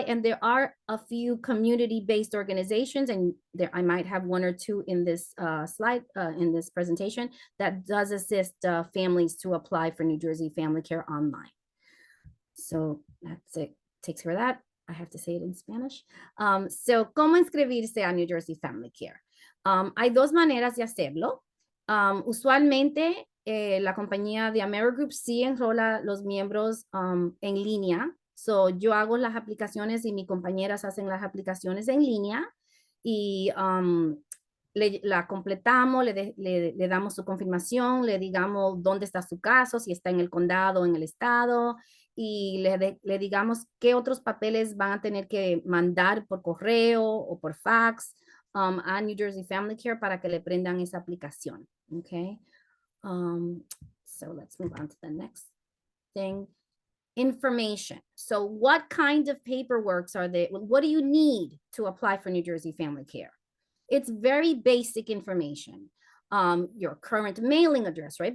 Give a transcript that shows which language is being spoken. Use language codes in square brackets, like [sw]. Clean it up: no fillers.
[en] And there are a few community-based organizations, and there I might have one or two in this slide, in this presentation, that does assist families to apply for New Jersey Family Care online. So that's it. Takes care of that. I have to say it in Spanish. [es] So, ¿cómo inscribirse a New Jersey Family Care? Hay dos maneras de hacerlo. Usualmente, la compañía de Amerigroup sí enrola los miembros en línea. So, yo hago las aplicaciones y mis compañeras hacen las aplicaciones en línea y la completamos, le damos su confirmación, le digamos dónde está su caso, si está en el condado o en el estado, y le digamos qué otros papeles van a tener que mandar por correo o por fax a New Jersey Family Care para que le prendan esa aplicación. [en] Okay. So let's move on to the next thing. Information. So what kind of paperwork are they? What do you need to apply for New Jersey Family Care? It's very basic information. Your current mailing address, right?